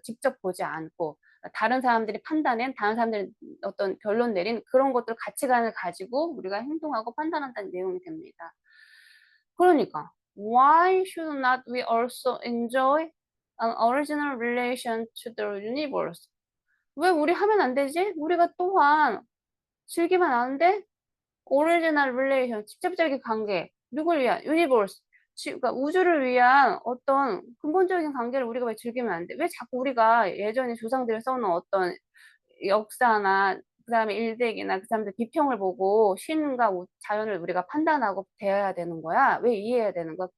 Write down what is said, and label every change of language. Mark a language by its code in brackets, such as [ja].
[ko] 직접 보지 않고 다른 사람들이 다른 사람들이 어떤 결론 내린 그런 것들 가치관을 가지고 우리가 행동하고 판단한다는 내용이 됩니다. [en] 그러니까 why should not we also enjoy an original relation to the universe? [ko] 왜 우리 하면 안 되지? 우리가 또한 즐기면 안 돼? original relation, 직접적인 관계, 누굴 위한? universe, 그러니까 우주를 위한 어떤 근본적인 관계를 우리가 왜 즐기면 안 돼? 왜 자꾸 우리가 예전에 조상들이 써놓은 어떤 역사나 그다음에 일대기나 그 사람들 비평을 보고 신과 자연을 우리가 판단하고 대해야 되는 거야? 왜 이해해야 되는 거야?